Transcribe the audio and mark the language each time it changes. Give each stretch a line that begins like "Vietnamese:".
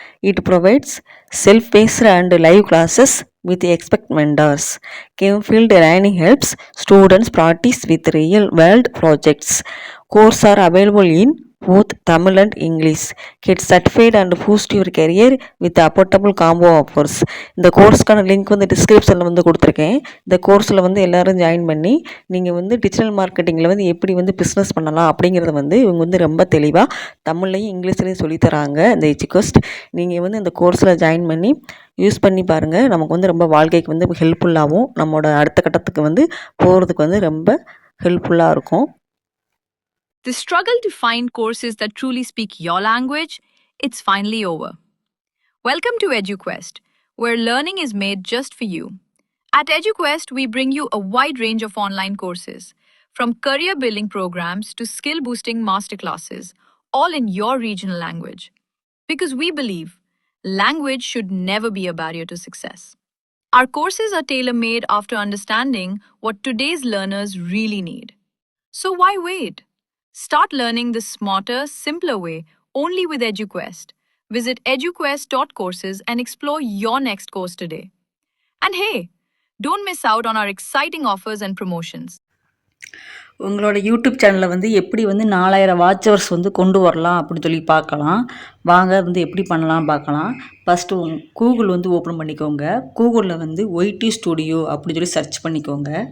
English: It provides self-paced and live classes with expert mentors. Camefield Learning helps students practice with real-world projects. Courses are available in both Tamil and English. Get certified and boost your career with affordable combo offers.
Tamil: இந்த கோர்ஸ்க்கான link வந்து டிஸ்கிரிப்ஷனில் வந்து கொடுத்துருக்கேன். இந்த கோர்ஸில் வந்து எல்லோரும் join பண்ணி நீங்கள் வந்து டிஜிட்டல் மார்க்கெட்டிங்கில் வந்து எப்படி வந்து பிஸ்னஸ் பண்ணலாம் அப்படிங்கிறத வந்து இவங்க வந்து ரொம்ப தெளிவாக தமிழ்லையும் இங்கிலீஷ்லேயும் சொல்லித்தராங்க. இந்த எஜுகோஸ்ட் நீங்கள் வந்து இந்த கோர்ஸில் ஜாயின் பண்ணி யூஸ் பண்ணி பாருங்கள். நமக்கு வந்து ரொம்ப வாழ்க்கைக்கு வந்து ஹெல்ப்ஃபுல்லாகவும் நம்மளோட அடுத்த கட்டத்துக்கு வந்து போகிறதுக்கு வந்து ரொம்ப ஹெல்ப்ஃபுல்லாக இருக்கும்.
English: The struggle to find courses that truly speak your language, it's finally over. Welcome to EduQuest, where learning is made just for you. At EduQuest, we bring you a wide range of online courses, from career-building programs to skill-boosting masterclasses, all in your regional language. Because we believe language should never be a barrier to success. Our courses are tailor-made after understanding what today's learners really need. So why wait? Start learning the smarter, simpler way only with EduQuest. Visit eduquest.courses and explore your next course today. And hey, don't miss out on our exciting offers and promotions.
Tamil: உங்களோட YouTube சேனலில் வந்து எப்படி வந்து 4000 watch hours வந்து கொண்டு வரலாம் அப்படின்னு சொல்லி பார்க்கலாம். வாங்க வந்து எப்படி பண்ணலாம் பார்க்கலாம். ஃபஸ்ட்டு கூகுள் வந்து ஓப்பன் பண்ணிக்கோங்க. கூகுளில் வந்து ஒய்டி ஸ்டுடியோ அப்படின்னு சொல்லி சர்ச் பண்ணிக்கோங்க.